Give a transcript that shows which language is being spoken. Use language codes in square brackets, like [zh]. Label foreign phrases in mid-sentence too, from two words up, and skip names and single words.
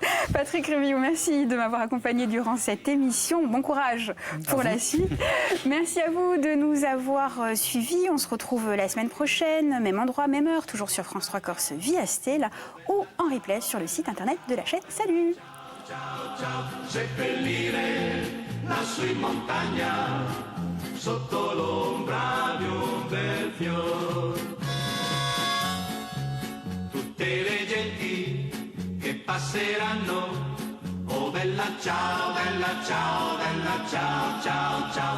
[fr] Patrick Révillon, merci de m'avoir accompagné durant cette émission. Bon courage pour la suite. Merci à vous de nous avoir suivis. On se retrouve la semaine prochaine, même endroit, même heure, toujours sur France 3 Corse via Stella ou en replay sur le site internet de la chaîne. Salut! [it] Ciao, ciao, seppellire lassù in montagna sotto l'ombra di un bel fior. Tutte le genti che passeranno, oh bella ciao, bella ciao, bella ciao, ciao, ciao.